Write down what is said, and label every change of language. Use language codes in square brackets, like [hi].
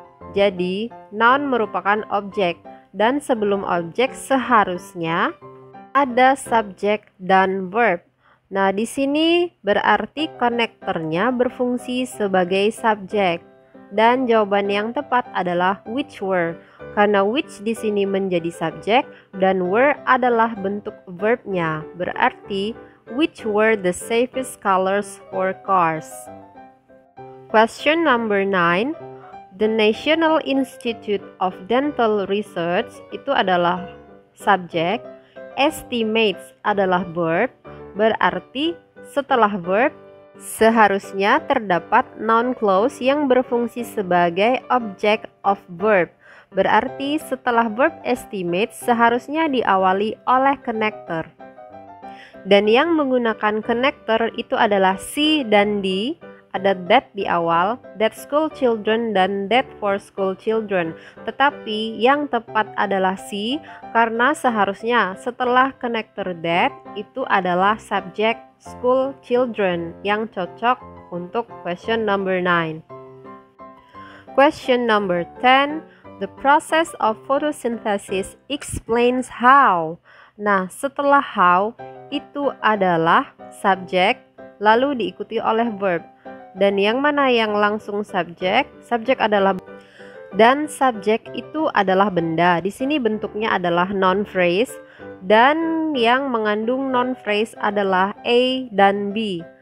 [id] Jadi, noun merupakan objek dan sebelum objek seharusnya ada subjek dan verb. Nah, di sini berarti konektornya berfungsi sebagai subjek. Dan jawaban yang tepat adalah which were. Karena which di sini menjadi subjek dan were adalah bentuk verbnya. Berarti [en] which were the safest colors for cars? Question number 9. The National Institute of Dental Research [id] itu adalah subjek estimates adalah verb, berarti setelah verb seharusnya terdapat noun clause yang berfungsi sebagai object of verb. Berarti setelah verb estimate seharusnya diawali oleh connector. Dan yang menggunakan connector itu adalah C dan D. Ada [en] that [id] di awal, [en] that school children [id] dan [en] that for school children. [id] Tetapi yang tepat adalah C karena seharusnya setelah connector that itu adalah subject school children yang cocok untuk question number 9. [en] Question number 10. The process of photosynthesis explains how. [id] Nah, setelah how itu adalah subjek lalu diikuti oleh verb. Dan yang mana yang langsung subjek? Subjek adalah dan subjek itu adalah benda. Di sini bentuknya adalah noun phrase dan yang mengandung noun phrase adalah A dan B.